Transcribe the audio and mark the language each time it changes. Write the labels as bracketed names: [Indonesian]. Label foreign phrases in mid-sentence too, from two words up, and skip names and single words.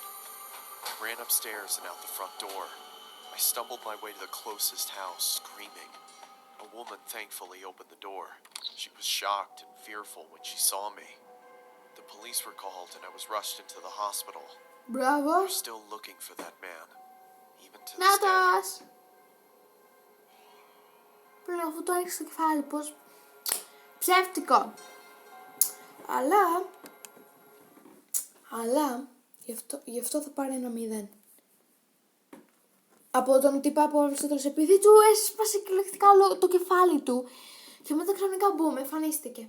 [English] I ran upstairs and out the front door. I stumbled my way to the closest house, screaming. A woman thankfully opened the door. She was shocked and fearful when she saw me. The police were called and I was rushed into the hospital. [Greek] Μπράβο. [English] They're still looking for that man, even to this day. [Greek] Νάτας. Πριν αφού το έριξε στο κεφάλι, πώς... Ψεύτικο. Αλλά, γι' αυτό θα πάρει ένα 0. Από τον τύπο από Αριστοτέλους, επειδή του έσπασε κυριολεκτικά το κεφάλι του και μετά ξαφνικά μπούμ, εμφανίστηκε.